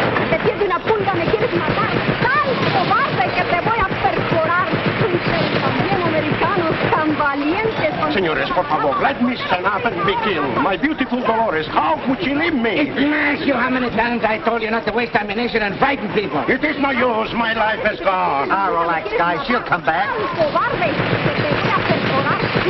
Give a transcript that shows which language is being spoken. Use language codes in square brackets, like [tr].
[es] Te pierde una pulga, me quieres matar. ¡Ay, cobarde, que te voy a perforar! Ustedes también, americanos, tan valientes. Señores, por favor, [en] let me stand up and begin. My beautiful Dolores, how could she leave me? Ignacio, how many times I told you not to waste ammunition and frighten people? It is no use. My life is gone. Ah, relax, guys. She'll come back. [es] ¡Ay, cobarde, que te voy a perforar!